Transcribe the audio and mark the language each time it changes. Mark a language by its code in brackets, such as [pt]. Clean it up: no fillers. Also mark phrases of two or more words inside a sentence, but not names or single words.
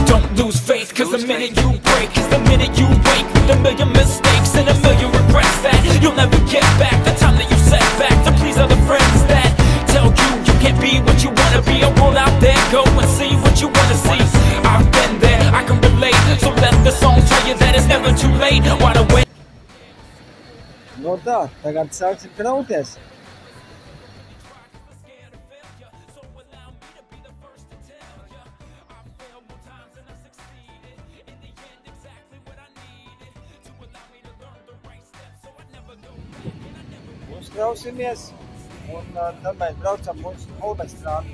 [en] Don't lose faith, cause the minute you break is the minute you wake with a million mistakes and a million regrets that you'll never get back. The time that you set back to please other friends that tell you you can't be what you wanna be. A world out there, go and see what you wanna see. I've been there, I can relate. So let the song tell you that it's never too late. Why the wait? [lv] No tā, tagad sāksim krauties. Uzkrausimies, un tad mēs braucam mūsu Holmestrādi.